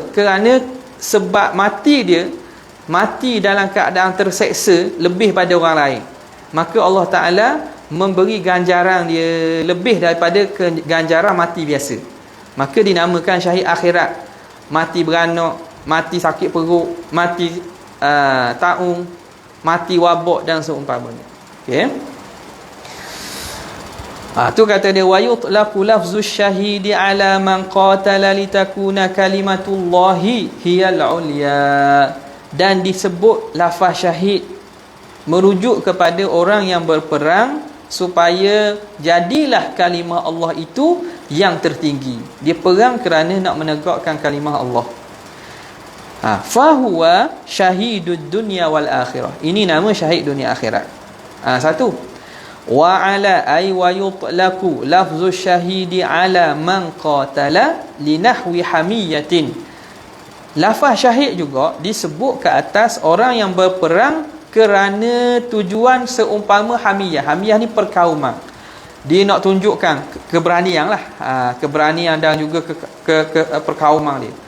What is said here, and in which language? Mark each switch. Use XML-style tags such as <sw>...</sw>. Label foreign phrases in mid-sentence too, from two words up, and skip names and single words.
<ms>Kerana sebab mati dia mati dalam keadaan terseksa lebih pada orang lain, maka Allah Ta'ala memberi ganjaran dia lebih daripada ganjaran mati biasa. Maka dinamakan syahid akhirat. Mati beranak, mati sakit perut, mati taung, mati wabak dan seumpamanya. Okey. Tu kata dia,</ms> <ar>ويطلق لفظ الشهيد على من قاتل لتكون كلمة الله هي العليا.</ar> <ms>Dan disebut lafaz syahid merujuk kepada orang yang berperang supaya jadilah kalimah Allah itu yang tertinggi. Dia perang kerana nak menegakkan kalimah Allah.</ms> <ar>فهو شهيد الدنيا والآخرة.</ar> <ms>Ini nama syahid dunia akhirat. Satu.</ms> <ar>وعلى أي ويطلق لفظ الشهيد على من قاتل لنحو حمية.</ar> <ms>Lafaz syahid juga disebut ke atas orang yang berperang kerana tujuan seumpama hamiyah. Hamiyah ni perkauman. Dia nak tunjukkan keberanian lah, keberanian dan juga perkauman dia.</ms>